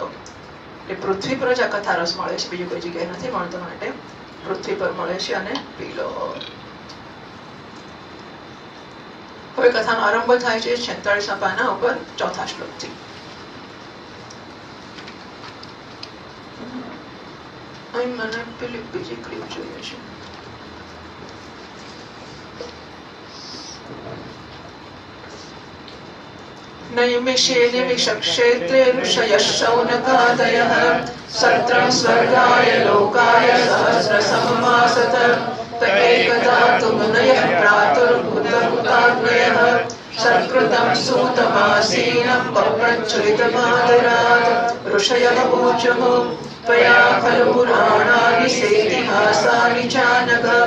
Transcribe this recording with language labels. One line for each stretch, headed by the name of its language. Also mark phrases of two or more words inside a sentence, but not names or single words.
Gujarati: એટલે પૃથ્વી પર જ આ કથા રસ મળે છે, બીજી કોઈ જગ્યાએ નથી મળતો, માટે પૃથ્વી પર મળે છે અને પી લો. હવે કથાનો આરંભ થાય છે 46 પાના ઉપર 4થા શ્લોકથી. અહીં મને પેલી બીજી ક્લિપ જોઈએ છે.
Sanskrit: नैमिषे निमिषक्षेत्रे ऋषयः शौनकादयः सत्रं स्वर्गाय लोकाय सहस्रसममासत तदेकदा तु मुनयः प्रातुर्भूतहुताग्नयः सत्कृतं सूतमासीनं वप्रच्युरितमादरात् ऋषयः ऊचुः त्वया खलु पुराणानि सेतिहासानि चानघ